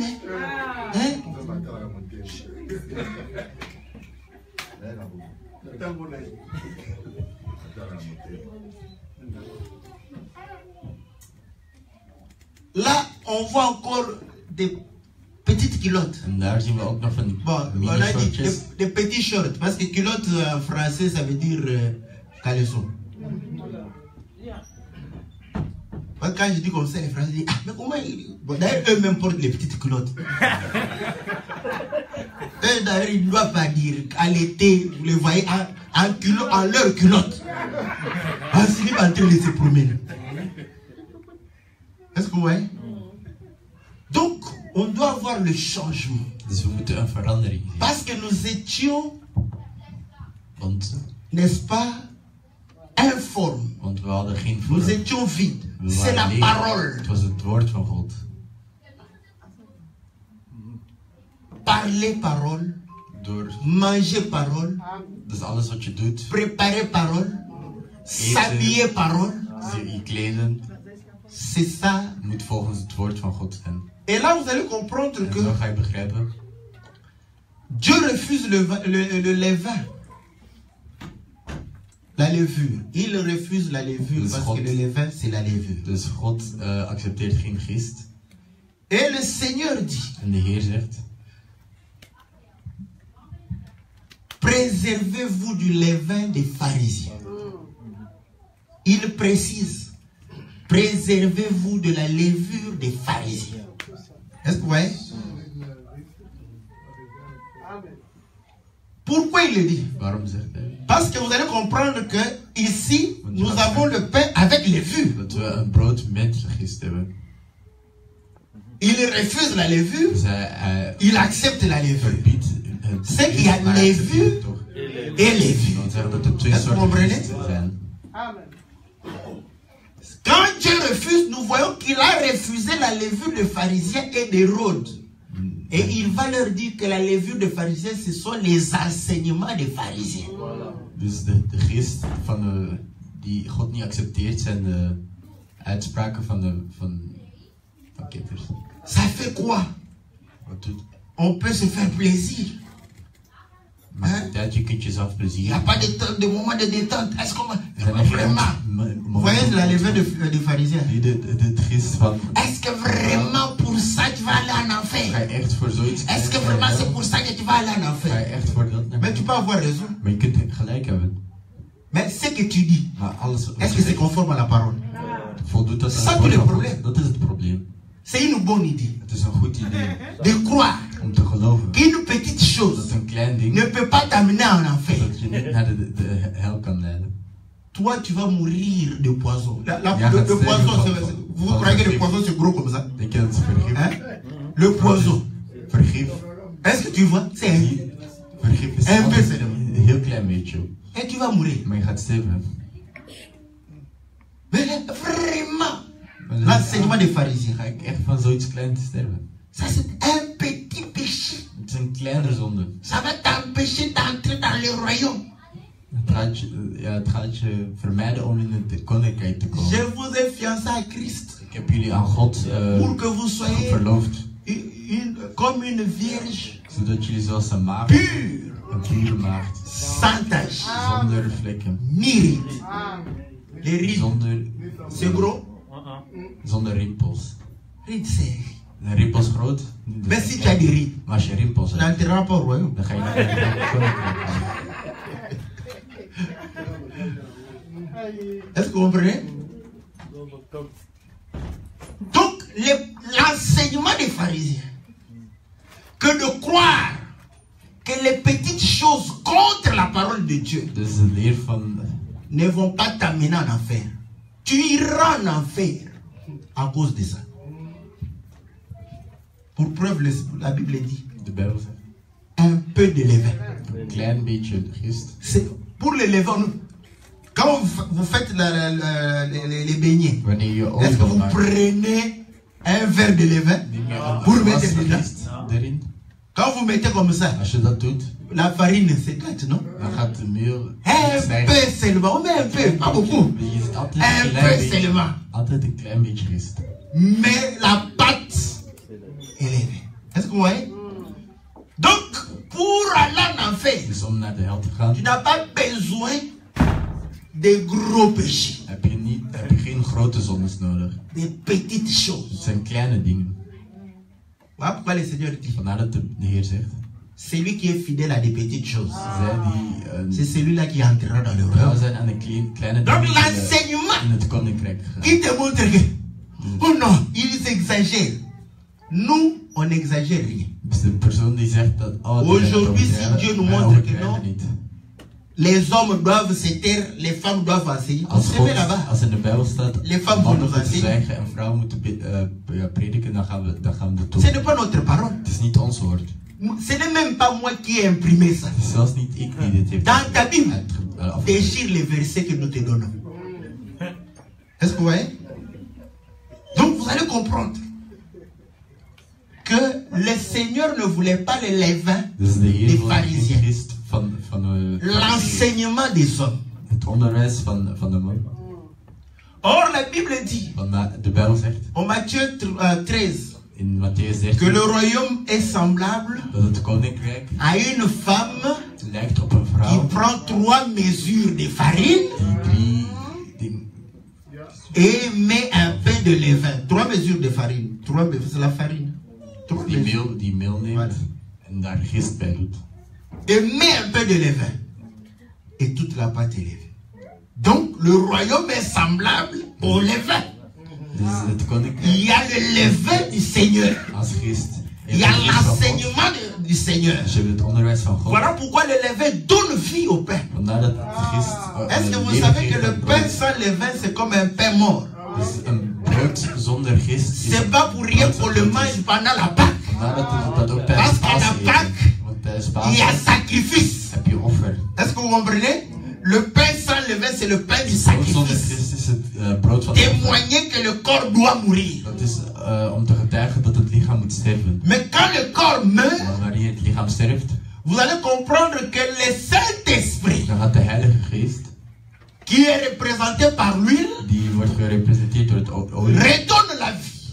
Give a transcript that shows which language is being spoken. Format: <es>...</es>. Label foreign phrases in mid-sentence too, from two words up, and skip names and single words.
<fr>Hein? Là, on voit encore des petites culottes.</fr> <nl>en daar zien we ook nog van die</nl> <fr>Bon, on a dit</fr> <nl>mini-shortjes.</nl> <fr>des petits shorts, parce que culotte en français, ça veut dire caleçon. Parce que quand je dis comme ça, les Français disent, ah, mais comment bon, d'ailleurs, eux-mêmes portent les petites culottes. Eux, d'ailleurs, ils ne doivent pas dire qu'à l'été, vous les voyez en leur culotte. En slip en train de se promener. Est-ce que vous voyez? Donc, on doit avoir le changement.</fr> <nl>Dus we moeten een verandering zien.</nl> <fr>Parce que nous étions,</fr> <nl>Want</nl> <fr>n'est-ce pas, informes.</fr> <nl>we hadden geen</nl> <fr>Nous</fr> <nl>vorm.</nl> <fr>étions vides.</fr> <nl>We</nl> <fr>C'est la</fr> <nl>waren leeg.</nl> <fr>parole.</fr> <nl>Het was het woord van God.</nl> <fr>Parler parole,</fr> <nl>Door,</nl> <fr>manger parole,</fr> <nl>dus alles wat je doet,</nl> <fr>préparer parole, s'habiller parole.</fr> <nl>je kleden,</nl> <fr>C'est ça.</fr> <nl>moet volgens het woord van God zijn.</nl> <fr>Et là, vous allez comprendre</fr> <nl>En</nl> <fr>que</fr> <nl>zo ga je begrijpen,</nl> <fr>Dieu refuse le levain. La levure. Il refuse la levure</fr> <nl>Dus</nl> <fr>parce</fr> <nl>God-</nl> <fr>que le levain, c'est la levure.</fr> <nl>dus God accepteert geen gist.</nl> <fr>Et le Seigneur dit,</fr> <nl>En de Heer zegt,</nl> <fr>préservez-vous du levain des pharisiens. Il précise, préservez-vous de la levure des pharisiens. Est-ce que vous voyez? Pourquoi il le dit?</fr> <nl>waarom zegt hij?</nl> <fr>Parce que vous allez comprendre que ici, nous avons le pain avec levure.</fr> <nl>Dat we een brood met gist hebben.</nl> <fr>il refuse la levure,</fr> <nl>Dus hij</nl> <fr>il accepte la levure.</fr> <nl>verbiedt</nl> <fr>C'est qu'il y a</fr> <nl>maar</nl> <fr>les</fr> <nl>hij</nl> <fr>vues</fr> <nl>accepteert toch.</nl> <fr>et les vues.</fr> <nl>Dat wil zeggen dat er twee</nl> <fr>Est-ce que vous</fr> <nl>soorten</nl> <fr>comprenez?</fr> <nl>geesten zijn.</nl> <fr>Quand Dieu refuse, nous voyons qu'il a refusé la levure des pharisiens et d'Hérode. Et il va leur dire que la levure des pharisiens, ce sont les enseignements des pharisiens.</fr> <nl>Dus de geest van die God niet accepteert zijn de uitspraken van ketters.</nl> <fr>Ça fait quoi?</fr> <nl>Wat doet?</nl> <fr>On peut se faire plaisir.</fr> <nl>Maar dat je kunt jezelf</nl> <fr>Il n'y</fr> <nl>plezier.</nl> <fr>a pas de moment de détente. Est-ce qu'on</fr> <nl>Er zijn</nl> <fr>vraiment? Vous voyez la levure des pharisiens?</fr> <nl>Nee, de geest van.</nl> <fr>Est-ce que vraiment pour ça tu vas aller en</fr> <nl>Ga</nl> <fr>enfer?</fr> <nl>je echt voor zoiets?</nl> <fr>Est-ce que vraiment c'est pour ça que tu vas aller en</fr> <nl>Ga je</nl> <fr>enfer?</fr> <nl>echt voor dat?</nl> <fr>Mais tu peux avoir raison.</fr> <nl>Maar je kunt gelijk hebben.</nl> <fr>Mais ce que tu dis,</fr> <nl>Maar alles.</nl> <fr>est-ce que c'est conforme à la parole?</fr> <nl>Voldoet dat</nl> <fr>Ça,</fr> <nl>aan</nl> <fr>tout</fr> <nl>het</nl> <fr>le</fr> <nl>woord van probleem. God? Dat is het probleem.</nl> <fr>C'est une bonne idée</fr> <nl>Het is een goed idee</nl> <fr>de croire</fr> <nl>om te geloven</nl> <fr>qu'une petite chose</fr> <nl>dat een klein ding</nl> <fr>ne peut pas t'amener en enfer.</fr> <nl>dat je niet naar de hel kan leiden.</nl> <fr>Toi, tu vas mourir de poison.</fr> <nl>Ja,</nl> <fr>Le</fr> <nl>dat</nl> <fr>poison,</fr> <nl>is</nl> <fr>vous croyez que le poison c'est gros comme ça?</fr> <nl>Denk je dat het vergif?</nl> <fr>Hein? Le poison.</fr> <nl>Vergif.</nl> <fr>Est-ce que tu vois? C'est un.</fr> <nl>Vergif is Een altijd beetje. een heel klein beetje.</nl> <fr>Et tu vas mourir.</fr> <nl>Maar je gaat sterven.</nl> <fr>Mais vraiment,</fr> <nl>Maar</nl> <fr>l'enseignement des pharisiens,</fr> <nl>ga ik echt van zoiets kleins sterven.</nl> <fr>ça c'est un petit péché.</fr> <nl>Het is een kleinere zonde.</nl> <fr>Ça va t'empêcher d'entrer dans le royaume.</fr> <nl>Het gaat je vermijden om in het koninkrijk te komen.</nl> <fr>Je vous ai fiancé à Christ</fr> <nl>Ik heb jullie aan God</nl> <fr>pour que vous soyez</fr> <nl>verloofd.</nl> <fr>comme une vierge</fr> <nl>Zodat jullie zoals een maagd,</nl> <fr>pure,</fr> <nl>een pure maagd,</nl> <fr>sans tache,</fr> <nl>zonder vlekken,</nl> <fr>ni rides. Les rides, c'est gros.</fr> <nl>zonder rimpels.</nl> <fr>Rides, c'est.</fr> <nl>Een rimpels groot.</nl> <fr>Mais si tu as des rides,</fr> <nl>Maar als je rimpels</nl> <fr>tu</fr> <nl>hebt,</nl> <fr>n'entreras pas au royaume.</fr> <nl>dan ga je naar het koninkrijk gaan.</nl> <fr>Est-ce que vous comprenez? Donc, l'enseignement des pharisiens, que de croire que les petites choses contre la parole de Dieu</fr> <nl>Dus de leer van</nl> <fr>ne vont pas t'amener en enfer. Tu iras en enfer à cause de ça. Pour preuve, la Bible dit</fr> <nl>de Bijbel zegt,</nl> <fr>un peu de levain.</fr> <nl>een klein beetje gist.</nl> <fr>C'est pour le levain. Quand vous faites les beignets,</fr> <nl>Wanneer je</nl> <fr>est-ce que</fr> <nl>olie</nl> <fr>vous</fr> <nl>maakt,</nl> <fr>prenez un verre de levain</fr> <nl>neem je</nl> <fr>pour</fr> <nl>een</nl> <fr>mettre</fr> <nl>was</nl> <fr>dedans?</fr> <nl>gist erin.</nl> <fr>Quand vous mettez comme ça,</fr> <nl>Als je dat doet,</nl> <fr>la farine s'éclate, non?</fr> <nl>dan gaat de meel</nl> <fr>Un</fr> <nl>stijgen.</nl> <fr>peu seulement, on met un peu, pas beaucoup.</fr> <nl>Je ziet altijd</nl> <fr>Un</fr> <nl>een</nl> <fr>peu</fr> <nl>klein beetje,</nl> <fr>seulement.</fr> <nl>altijd een klein beetje gist.</nl> <fr>Mais la pâte est levée. Est-ce que vous voyez? Donc, pour aller en enfer,</fr> <nl>Dus om naar de hel te gaan,</nl> <fr>tu n'as pas besoin de gros péchés,</fr> <nl>heb je geen grote zondes nodig.</nl> <fr>des petites</fr> <nl>Het</nl> <fr>choses.</fr> <nl>zijn kleine dingen.</nl> <fr>Voilà pourquoi le Seigneur dit,</fr> <nl>Vandaar dat de Heer zegt,</nl> <fr>celui qui est fidèle à des petites choses,</fr> <nl>zij die</nl> <fr>c'est celui-là qui entrera dans le</fr> <nl>trouw</nl> <fr>royaume.</fr> <nl>zijn aan de kleine</nl> <fr>Donc</fr> <nl>dingen</nl> <fr>l'enseignement</fr> <nl>in het koninkrijk gaan.</nl> <fr>qui te montre que, oh non, ils exagèrent. Nous, on n'exagère rien.</fr> <nl>Dus de persoon die zegt dat</nl> <fr>Aujourd'hui, si Dieu nous montre que non,</fr> <nl>niet.</nl> <fr>les hommes doivent se taire, les femmes doivent enseigner. On</fr> <nl>Als,</nl> <fr>se</fr> <nl>God,</nl> <fr>met là-bas.</fr> <nl>als in de Bijbel staat,</nl> <fr>Les femmes</fr> <nl>mannen moeten moeten zwijgen. zwijgen en vrouwen moeten prediken, dan gaan we dat doen.</nl> <fr>Ce n'est pas notre parole.</fr> <nl>Het is niet ons woord.</nl> <fr>Ce n'est même pas moi qui ai imprimé ça.</fr> <nl>Het is zelfs niet ik die dit heeft</nl> <fr>Dans ta Bible,</fr> <nl>afgedrukt.</nl> <fr>déchire les versets que nous te donnons. Est-ce que vous voyez? Donc vous allez comprendre que le Seigneur ne voulait pas le levain,</fr> <nl>Dus de Heer</nl> <fr>des</fr> <nl>wil geen</nl> <fr>pharisiens,</fr> <nl>Christ van</nl> <fr>l'enseignement des hommes.</fr> <nl>het onderwijs van de man.</nl> <fr>Or la Bible dit,</fr> <nl>Want de Bijbel zegt</nl> <fr>en Matthieu 13,</fr> <nl>in Matthäus</nl> <fr>que</fr> <nl>13</nl> <fr>le royaume est semblable</fr> <nl>dat het koninkrijk</nl> <fr>à une femme</fr> <nl>lijkt op een</nl> <fr>qui</fr> <nl>vrouw</nl> <fr>prend 3 mesures de farine</fr> <nl>die 3 dingen</nl> <fr>et met un peu de levain. 3 mesures de farine. 3 mesures, c'est la farine. 3 mesures.</fr> <nl>die meel neemt</nl> <fr>Voilà.</fr> <nl>en daar gist bij doet.</nl> <fr>Et met un peu de levain. Et toute la pâte est levée. Donc le royaume est semblable au levain.</fr> <nl>Dus het</nl> <fr>Il</fr> <nl>koninkrijk</nl> <fr>y a le levain du Seigneur.</fr> <nl>als gist.</nl> <fr>Il y a l'enseignement du Seigneur.</fr> <nl>Dus je hebt het onderwijs van God.</nl> <fr>Voilà pourquoi le levain donne vie au pain.</fr> <nl>Vandaar dat het gist.</nl> <fr>Est-ce que vous savez que le pain sans levain, c'est comme un pain mort?</fr> <nl>Dus een brood zonder gist is</nl> <fr>C'est pas pour rien qu'on le mange pendant la Pâque. Parce qu'à la Pâque, il y a sacrifice. Est-ce que vous comprenez? Le pain sans levain, c'est le pain du sacrifice. Témoigner que le corps doit mourir. Mais quand le corps meurt, vous allez comprendre que le Saint-Esprit, qui est représenté par l'huile, redonne la vie.</fr>